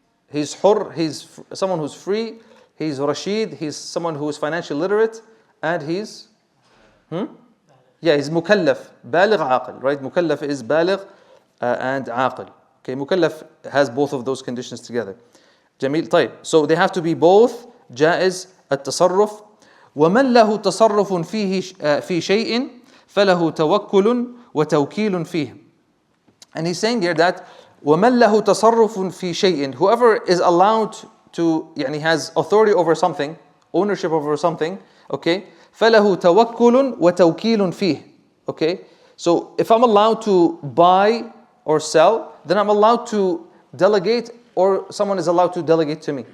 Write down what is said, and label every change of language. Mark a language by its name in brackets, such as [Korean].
[English] He's hur, he's someone who's free. He's Rashid, he's someone who is financially literate, and he's he's mukallaf, baligh aqil, right? Mukallaf is baligh and aqil. Okay, mukallaf has both of those conditions together. Jamil, طيب. So they have to be both جائز التصرف. [Arabic] ومن له تصرف فيه في شيء فله توكل وتوكيل فيه. [English] And he's saying here that [Arabic] ومن له تصرف في شيء, [English] whoever is allowed to, يعني has authority over something, ownership over something, okay, [Arabic] فله توكل وتوكيل فيه. [English] Okay, so if I'm allowed to buy or sell, then I'm allowed to delegate, or someone is allowed to delegate to me.